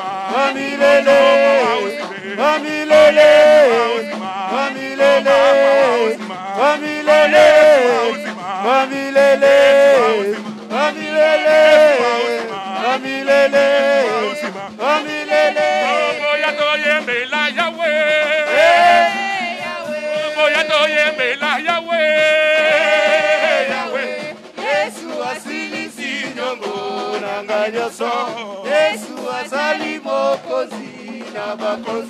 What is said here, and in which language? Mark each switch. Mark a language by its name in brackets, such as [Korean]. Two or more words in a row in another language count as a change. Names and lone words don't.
[Swahili] Wa milele. Oh Jehova wa uzima. Wa milele. Wa milele. Wa milele. Wa milele. Wa milele. Wa milele. Wa milele. [Lingala] Boya toyembela Yahweh. Boya toyembela Yahweh. Yahweh. Yesu asilisi nyongo nanga nyonso. Yesu azali mokonzi na bakonzi.